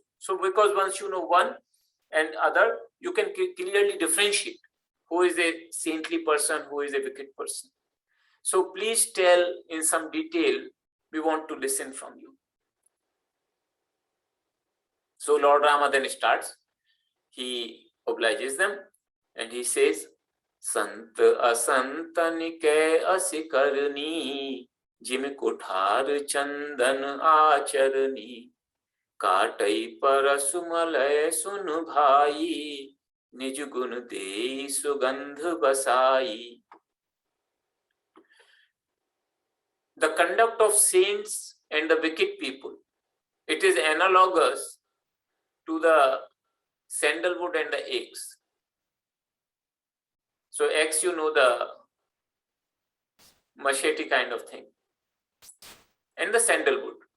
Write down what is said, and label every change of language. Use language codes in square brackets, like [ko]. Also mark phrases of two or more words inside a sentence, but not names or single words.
[en] So because once you know one and other, you can clearly differentiate who is a saintly person, who is a wicked person. So please tell in some detail, we want to listen from you." So Lord Rama then starts. He obliges them and he says, [awa] "संत असंतन के असिकरनी, जिम कुठार चंदन अचरनी, काटई परसुमलय सुन भाई, निज गुण दे सुगंध बसाई." [en] The conduct of saints and the wicked people, it is analogous to the sandalwood and the eggs. So eggs, you know, the machete kind of thing, and the sandalwood.